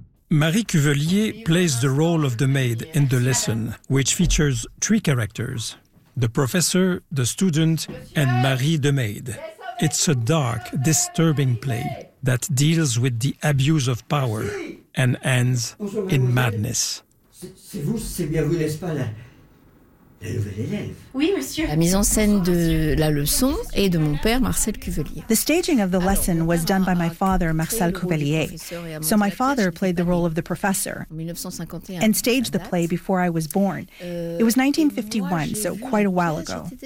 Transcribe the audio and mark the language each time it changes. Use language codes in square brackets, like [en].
[en] Marie Cuvelier plays the role of the maid in the lesson, which features three characters: the professor, the student, and Marie the maid. It's a dark, disturbing play that deals with the abuse of power and ends in madness. [fr] C'est vous, c'est bien vous, n'est-ce pas, la nouvelle élève? Oui, monsieur. La mise en scène de la leçon est de mon père, Marcel Cuvelier. [en] The staging of the lesson was done by my father, Marcel Cuvelier. So my father played the role of the professor and staged the play before I was born. It was 1951, so quite a while ago.